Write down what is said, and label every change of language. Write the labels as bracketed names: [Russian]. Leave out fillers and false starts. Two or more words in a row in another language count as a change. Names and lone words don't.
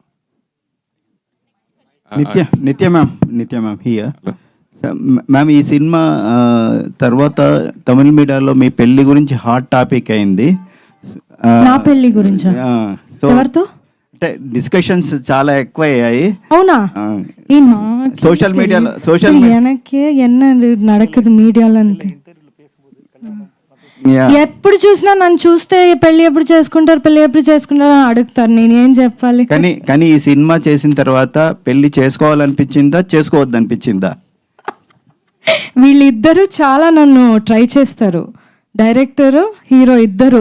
[Telugu] నిత్య [English] ma'am here ma'am, [Telugu] ఈ సినిమా తర్వాత తమిళ మీడియాలో మీ పెళ్లి గురించి [English] hot topic [Telugu] అయింది. నా పెళ్లి గురించా? సో ఎవరితో? అంటే డిస్కషన్స్ చాలా ఎక్కువ అయ్యాయి. అవునా? [English] social media [Tamil] எனக்கே என்ன நடக்குது [Telugu] మీడియాలో అంతే. ఎప్పుడు చూసినా నన్ను చూస్తే పెళ్లి ఎప్పుడు చేసుకుంటారు అని అడుగుతారు, నేనేం చెప్పాలి? కానీ ఈ సినిమా చేసిన తర్వాత పెళ్లి చేసుకోవాలనిపించిందా, చేసుకోవద్దనిపించిందా? వీళ్ళిద్దరూ చాలా నన్ను ట్రై చేస్తారు, [English] director hero [Telugu] ఇద్దరు.